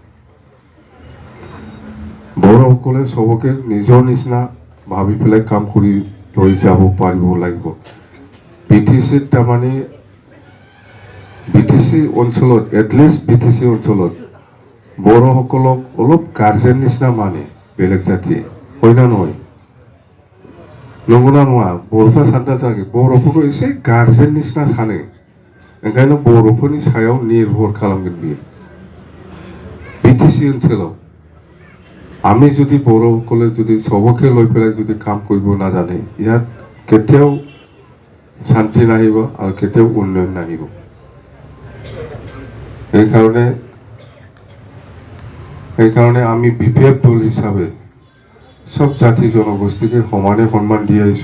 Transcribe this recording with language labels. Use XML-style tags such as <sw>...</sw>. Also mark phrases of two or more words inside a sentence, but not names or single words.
<as>বড়োসকলে চবকে নিজৰ নিচিনা ভাবি পেলাই কাম কৰি লৈ যাব পাৰিব লাগিব। BTCত তাৰমানে BTC অঞ্চলত, এটলিষ্ট BTC অঞ্চলত বড়োসকলক অলপ গাৰ্জেন নিচিনা বেলেগ জাতিয়ে, হয় না নহয়?</as> <brx>নংগौना नङा? बर'फ्रा सानता जागे बर'फोरखौ एसे गार्जेन निसिना सानो, ओंखायनो बर'फोरनि सायाव निर्भर खालामगोन बियो। BTC ओनसोलाव</brx> <as>আমি যদি বড়োসকলে যদি চবকে লৈ পেলাই যদি কাম কৰিব নাজানে, ইয়াত কেতিয়াও শান্তি নাহিব আৰু কেতিয়াও উন্নয়ন নাহিব। সেইকাৰণে আমি BPF দল হিচাপে সব জাতি জনগোষ্ঠীকে সমানে সন্মান দি আহিছোঁ।</as>